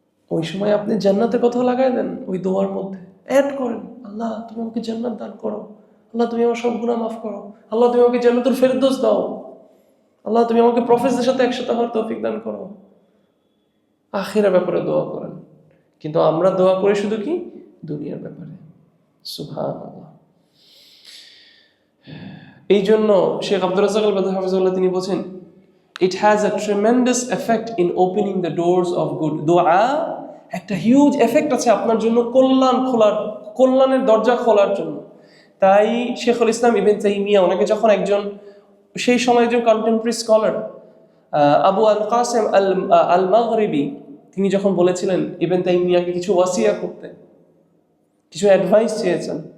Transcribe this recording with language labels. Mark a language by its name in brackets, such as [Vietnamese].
[Bangla] ওই সময় আপনি জান্নাতের কথা লাগাই দেন, ওই দোয়ার মধ্যে অ্যাড করেন, আল্লাহ তুমি আমাকে জান্নাত দান করো, আল্লাহ তুমি আমার সব গুনাহ মাফ করো, আল্লাহ তুমি আমাকে জান্নাতুল ফেরদৌস দাও, আল্লাহ তুমি আমাকে প্রফেসরের সাথে একসাথে হওয়ার তৌফিক দান করো। আখিরার ব্যাপারে দোয়া করেন, কিন্তু আমরা দোয়া করি শুধু কি দুনিয়ার ব্যাপারে। সুবহানাল্লাহ। এই জন্য শেখ আব্দুর রাজ্জাক আল-বাদর হাফিজাহুল্লাহ তিনি বলেন, [English] it has a tremendous effect in opening the doors of good. [Bangla] দোয়া একটা হিউজ এফেক্ট আছে আপনার জন্য কল্যাণের দরজা খোলার জন্য। তাই শেখুল ইসলাম ইবনে তাইমিয়া ওনাকে যখন একজন সেই সময় একজন কন্টেম্পোরারি স্কলার আবু আল কাসেম আল মাগরিবি তিনি যখন বলেছিলেন ইবনে তাইমিয়াকে কিছু ওয়াসিয়া করতে, কিছু অ্যাডভাইস চেয়েছেন,